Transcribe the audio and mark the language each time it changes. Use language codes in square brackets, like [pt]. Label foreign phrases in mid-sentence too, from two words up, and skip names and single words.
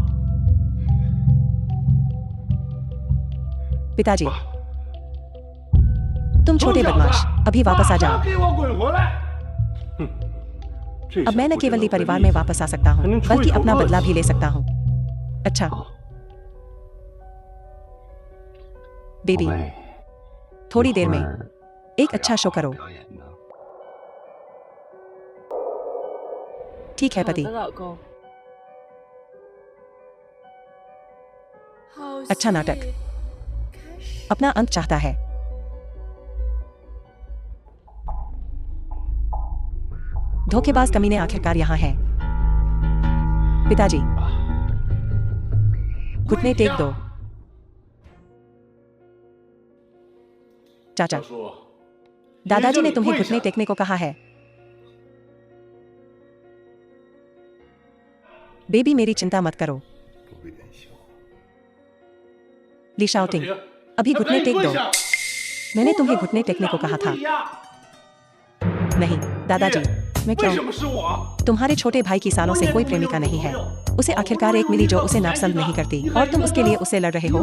[hi] पिताजी, तुम छोटे बदमाश, अभी वापस आ जाओ। अब मैं न केवल ली परिवार में वापस आ सकता हूँ, बल्कि अपना बदला भी ले सकता हूँ। अच्छा, बेबी [zh] 会， [hi] थोड़ी देर [zh] 一会 [hi] में 儿 एक अच्छा शो करो। [zh] 表演的。 [hi] ठीक है [zh] 好 [hi] पति। [zh] 的，老公。 [hi] अच्छा नाटक। अपना अंत चाहता है। धोखेबाज कमीने आखिरकार यहाँ हैं। पिताजी घुटने टेक दो। चाचा दादाजी ने तुम्हें घुटने टेकने को कहा है। बेबी मेरी चिंता मत करो। [zh] 不会变小。 [hi] ली शाओटिंग अभी घुटने टेक दो। मैंने तुम्हें घुटने टेकने को कहा था। नहीं दादाजी मैं क्यों? तुम्हारे छोटे भाई की सालों से कोई प्रेमिका नहीं है। उसे आखिरकार एक मिली जो उसे नापसंद नहीं करती और तुम उसके लिए उससे लड़ रहे हो।